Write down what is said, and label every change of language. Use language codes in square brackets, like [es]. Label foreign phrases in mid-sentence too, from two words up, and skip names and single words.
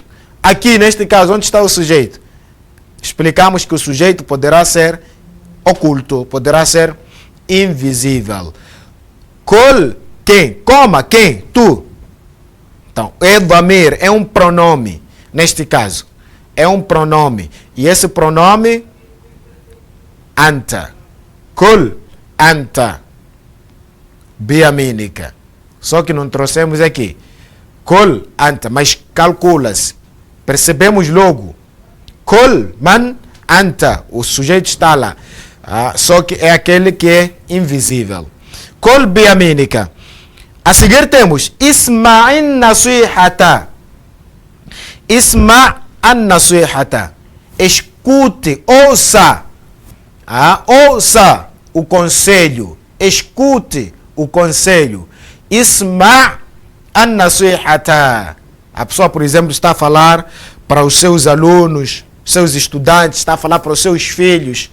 [pt] Aqui, neste caso, onde está o sujeito? Explicamos que o sujeito poderá ser oculto, poderá ser invisível. Kul, quem? Coma, quem? Tu. Então, é dhamir, é um pronome. Neste caso, é um pronome. E esse pronome, anta. [ar] قل، أنت. بيمينك. [pt] Só que não trouxemos aqui. [ar] قل، أنت. [pt] Mas calcula-se. Percebemos logo. [ar] قل، من، أنت. [pt] O sujeito está lá. Só que é aquele que é invisível. [ar] قل بيمينك. [pt] A seguir temos [ar] اسمع نصيحة. اسمع نصيحة. [pt] Escute, ouça. Ouça o conselho. Escute o conselho. [ar] اسمع نصيحة. [pt] A pessoa, por exemplo, está a falar para os seus alunos, seus estudantes, está a falar para os seus filhos.